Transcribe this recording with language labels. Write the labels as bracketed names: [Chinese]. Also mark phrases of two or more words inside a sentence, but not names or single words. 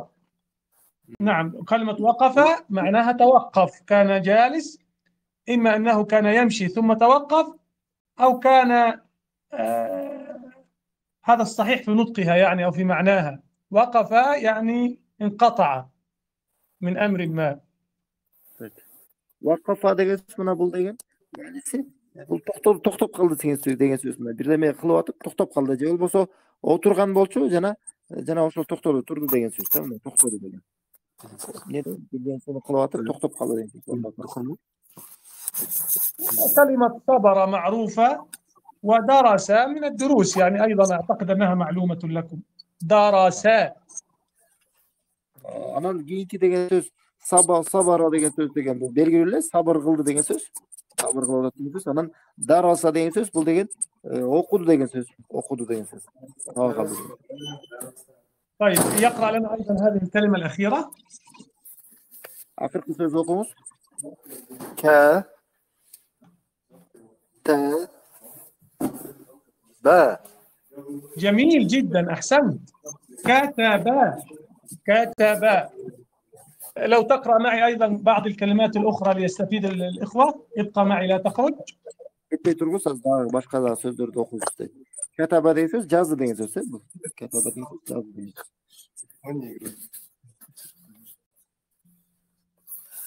[Arabic] نعم، كلمة وقف معناها توقف، كان جالس، إما أنه كان يمشي ثم توقف، أو كان هذا الصحيح في نطقها يعني أو في معناها. وقف يعني انقطع من أمر ما. [Kyrgyz] Вакафа деген сөз мына бул деген. Бул токтоп калды деген сөз. Мына бирдеме кылып атып токтоп калды, же болбосо отурган болчу, жана ошол токтоду, турду деген сөз да. Мына токтоду деген. Не деген сөз кылып атып токтоп калды деген сөз. [Arabic] كلمة صبر معروفة، ودرس من الدروس، يعني أيضا أعتقد أنها معلومة لكم. درس. [Kyrgyz] Анан кийинки деген сөз сабара деген сөз деген бул белгилүү эле, сабыр кылды деген сөз. Сабыр кылды деген сөз. Анан дараса деген сөз бул деген окуду деген сөз. Окуду деген сөз. [Arabic] طيب، يقرأ لنا أيضا هذه الكلمة الأخيرة. [Kyrgyz] Акыркы сөз окуңуз. [Arabic] ك ت با. جميل جدا، أحسنت. كتب، كتب. لو تقرأ معي أيضا بعض الكلمات الأخرى ليستفيد الإخوة. ابقى معي لا تخرج. [Kyrgyz] Кетпей тургусuz, дагы башка да сөздөрдү окуңуз дейт. Катаба деген сөз жазды деген сөз, бул. Катаба деген сөз жазды деген сөз.